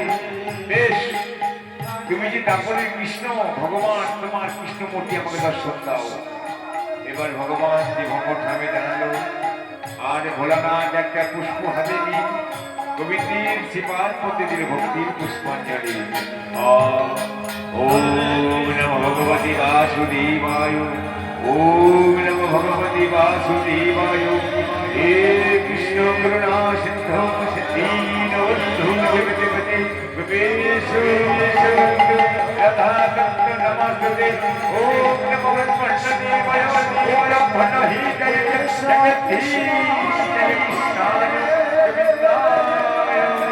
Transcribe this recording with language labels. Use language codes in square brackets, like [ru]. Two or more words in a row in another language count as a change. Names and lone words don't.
[bn] হ্যাঁ মহাদেব, বেশ তুমি যে তারপরে কৃষ্ণ ভগবান তোমার কৃষ্ণমূর্তি আমাকে দর্শন দাও। এবার ভগবান যে ভঙ্গর নামে জানালো, আর ভোলানাথ একটা পুষ্প হাতে নিয়ে গোবিন্দের শ্রীপাদ মধ্যে দিল ভক্তির পুষ্পাঞ্জলি। [sa] ওম নমো ভগবতে বাসুদেবায়, ওম নমো ভগবতে বাসুদেবায়। হে কৃষ্ণ করুণা সিন্ধু দীনবন্ধু জগৎপতে গোপেশ রাধাকান্ত নমস্তে। ওম নমো ব্রহ্মণদেবায় ব্রহ্মণহিতায় জগদীশ জগদীশায় গোবিন্দায়।